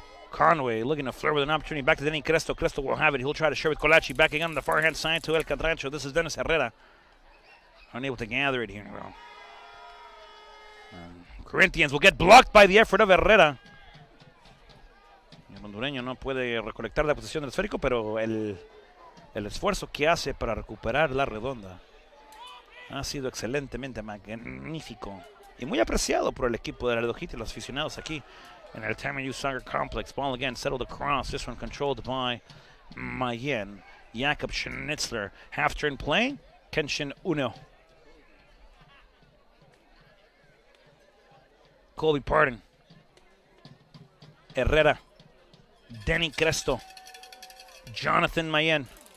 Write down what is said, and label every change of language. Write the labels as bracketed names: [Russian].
[English] Conway looking to flirt with an opportunity. Back to Denny Cresto. Cresto will have it. He'll try to share with Colachi. Backing on the far hand side to El Cadrancho. This is Dennis Herrera. Unable to gather it here. Well, Corinthians will get blocked by the effort of Herrera. [Spanish] El hondureño no puede recolectar la posición del esférico, pero el esfuerzo que hace para recuperar la redonda ha sido excelentemente magnífico y muy apreciado por el equipo de Laredo Heat y los aficionados aquí en el Tamu Soccer Complex. [English] Ball again settled across. This one controlled by Mayen. Jakob Schnitzler. Half-turn play. Kenshin Uno. Colby Pardon. Herrera. Denny Cresto. Jonathan Mayen.